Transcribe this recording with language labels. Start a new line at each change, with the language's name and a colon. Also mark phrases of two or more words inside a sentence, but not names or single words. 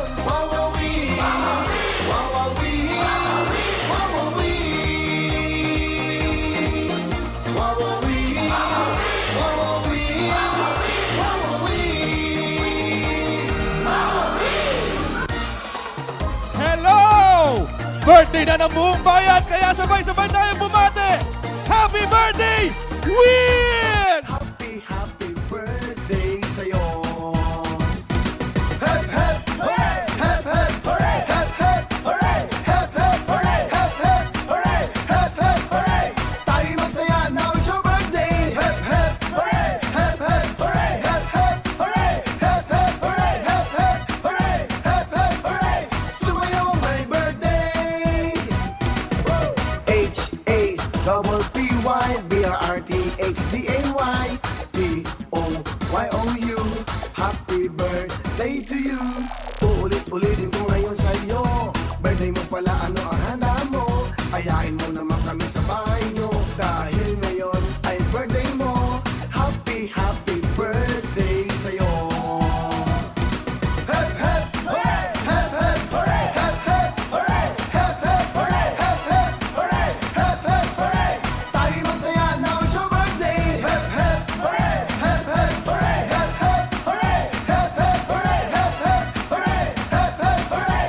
English: Wawawin, wawawin, wawawin, wawawin, wawawin, wawawin. Hello!
Filipino: Birthday na ng buong bayan, kaya sabay-sabay tayo bumate!
English: Happy birthday, Will! Happy, happy birthday sa'yo. Hep, hep, hooray! Hep, hep, hooray! Hep, hep, hooray! Hep, hep, hooray! Hep, hep, hooray! Hep, hep,
Filipino: hooray! Tayo magsaya,
English: now it's your birthday! Hep, hep, hooray! Hep, hep, hooray! Hep, hep, hooray! Hep, hep, hooray! Hep, hep, hooray! Hep, hep, hooray!
Filipino: Sumayaw ang may birthday!
English: H-A-P-P-Y-B-R-T-H-D-A-Y-T-O-Y-O-U. Happy birthday to you.
Filipino: Uulit-ulitin ko ngayon sa'yo. Birthday mo pala, ano ang handa mo? Ayain mo naman kami sa bahay nyo. Dahil ngayon ay birthday mo.
English: Happy, happy birthday sa'yo. Hep, hep, hooray! Hep, hep, hooray! Hep, hep, hooray! Hep, hep, hooray! Hep, hep, hooray! Hep, hep,
Filipino: hooray! Tayo magsaya,
English: now it's your birthday! Hep, hep, hooray! Hep, hep, hooray! Hep, hep, hooray! Hep, hep, hooray! Hep, hep, hooray! Hep, hep, hooray!